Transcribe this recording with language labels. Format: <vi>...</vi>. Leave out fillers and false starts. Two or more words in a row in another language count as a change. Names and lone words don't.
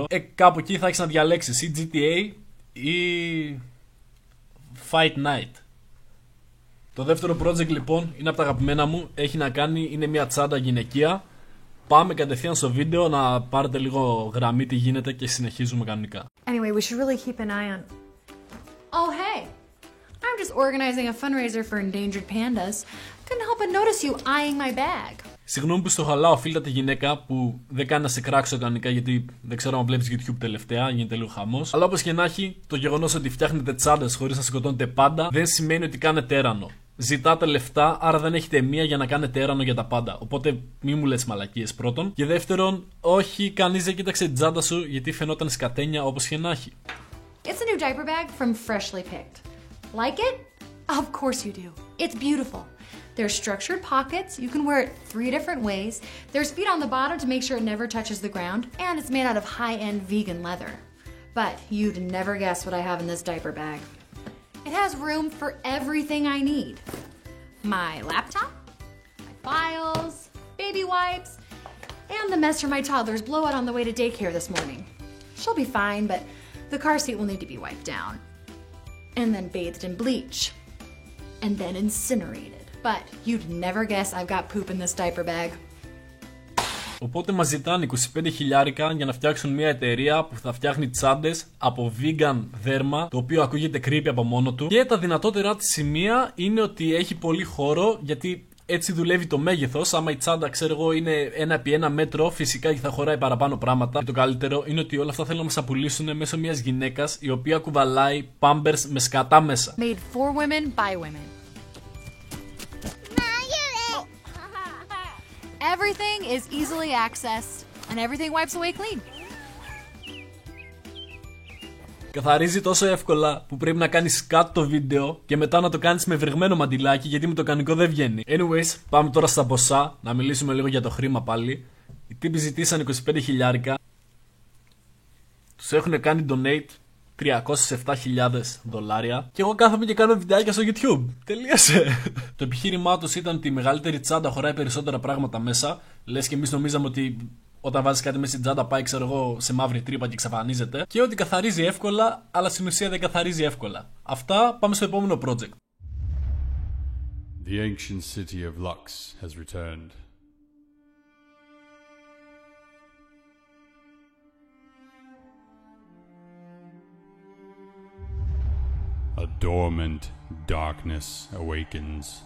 <el>Κάπου εκεί θα έχεις να διαλέξεις ή GTA ή Fight Night. Το δεύτερο project λοιπόν είναι από τα αγαπημένα μου. Έχει να κάνει, είναι μια τσάντα γυναικεία. Πάμε κατευθείαν στο βίντεο να πάρετε λίγο γραμμή τι γίνεται και συνεχίζουμε κανονικά.</el> <en>Anyway, we should really keep an eye on... Oh, hey! I'm just organizing a fundraiser for endangered pandas. Couldn't help but notice you eyeing my bag.</en> <el>Συγγνώμη που στο χαλάω φίλτα τη γυναίκα που δεν κάνει να σε κράξω κανονικά, γιατί δεν ξέρω αν βλέπεις YouTube τελευταία, γίνεται λίγο χαμός. Αλλά όπως και να έχει, το γεγονός ότι φτιάχνετε τσάντες χωρίς να σκοτώνετε πάντα δεν σημαίνει ότι κάνετε έρανο. Ζητάτε λεφτά, άρα δεν έχετε μία για να κάνετε έρανο για τα πάντα. Οπότε μη μου λες μαλακίες πρώτον. Και δεύτερον, όχι, κανείς δεν κοίταξε την τσάντα σου γιατί φαινόταν σκατένια όπως και να έχει.</el> <en>It's a new diaper bag from Freshly Picked. Like it? Of course you do. It's beautiful. There's structured pockets. You can wear it 3 different ways. There's feet on the bottom to make sure it never touches the ground. And it's made out of high-end vegan leather. But you'd never guess what I have in this diaper bag. It has room for everything I need. My laptop, my files, baby wipes, And the mess from my toddler's blowout on the way to daycare this morning. She'll be fine, but the car seat will need to be wiped down. And then bathed in bleach. And then incinerated. But you'd never guess I've got poop in this diaper bag.</en> <el>Οπότε μας ζητάνε 25 χιλιάρικα για να φτιάξουν μια εταιρεία που θα φτιάχνει τσάντες από vegan δέρμα, το οποίο ακούγεται creepy από μόνο του. Και τα δυνατότερά της σημεία είναι ότι έχει πολύ χώρο, γιατί έτσι δουλεύει το μέγεθος. Άμα η τσάντα, ξέρω εγώ, είναι 1x1 μέτρο, φυσικά και θα χωράει παραπάνω πράγματα. Και το καλύτερο είναι ότι όλα αυτά θέλουν να μας απολύσουν μέσω μιας γυναίκας η οποία κουβαλάει pampers με σκατά μέσα.</el> <en>Made for women by women. Everything is easily accessed and everything wipes away clean.</en> <el>Καθαρίζει τόσο εύκολα που πρέπει να κάνεις cut το βίντεο και μετά να το κάνεις με βρεγμένο μαντιλάκι, γιατί με το κανονικό δεν βγαίνει. Anyways, πάμε τώρα στα ποσά, να μιλήσουμε λίγο για το χρήμα πάλι. Οι τύποι ζητήσαν 25 χιλιάρικα. Τους έχουν κάνει donate $307,000 και εγώ κάθομαι και κάνω βιντεάκια στο YouTube. Τελείωσε. Το επιχείρημά τους ήταν ότι η μεγαλύτερη τσάντα χωράει περισσότερα πράγματα μέσα. Λες και εμείς νομίζαμε ότι όταν βάζεις κάτι μέσα στην τσάντα πάει, ξέρω εγώ, σε μαύρη τρύπα και εξαφανίζεται. Και ότι καθαρίζει εύκολα, αλλά στην ουσία δεν καθαρίζει εύκολα. Αυτά, πάμε στο επόμενο project.</el> <en>The ancient city of Lux has returned. A dormant darkness awakens.</en>